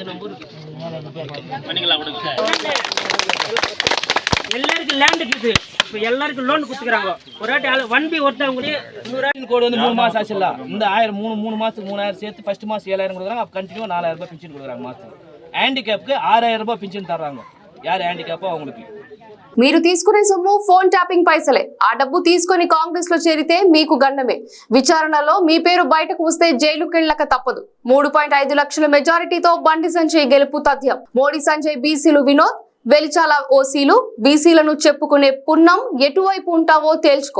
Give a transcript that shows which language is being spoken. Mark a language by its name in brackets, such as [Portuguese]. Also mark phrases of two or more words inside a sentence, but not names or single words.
[Tamil] நம்ம ஊருக்கு பண்ணிக்கலாம் விடுங்க. எல்லாருக்கும் லேண்ட் இருக்குது. இப்போ எல்லாருக்கும் லோன் கொடுத்துக்கிறாங்க. ஒரு வாட்டி 1B ஒருத்தவங்க 100 கோடி வந்து 3 மாசம் ஆச்சு இல்ல. இந்த 1000 3 மாசத்துக்கு 3,000 சேர்த்து ஃபர்ஸ்ட் மாசம் 7,000 கொடுக்குறாங்க. அப்ப கண்டினியூ 4,000 ரூபாய் பென்ஷன் கொடுக்குறாங்க மாசத்துக்கு. ஹேண்டிகேப்க்கு 6,000 ரூபாய் பென்ஷன் தர்றாங்க. யார் ஹேண்டிகேப்போ அவங்களுக்கு. [Telugu] మీరు తీసుకునే సొమ్ము ఫోన్ ట్యాపింగ్ పైసలే, ఆ డబ్బు తీసుకొని కాంగ్రెస్ లో చేరితే మీకు గండమే. విచారణలో మీ పేరు బయటకు వస్తే జైలుకెళ్లక తప్పదు. 3.5 లక్షల మెజారిటీతో బండి సంజయ్ గెలుపు తథ్యం. మోడీ సంజయ్ బీసీలు వినోద్, వెలిచాల ఓసీలు బీసీలను చెప్పుకునే పున్నం ఎటువైపు ఉంటావో తేల్చుకో.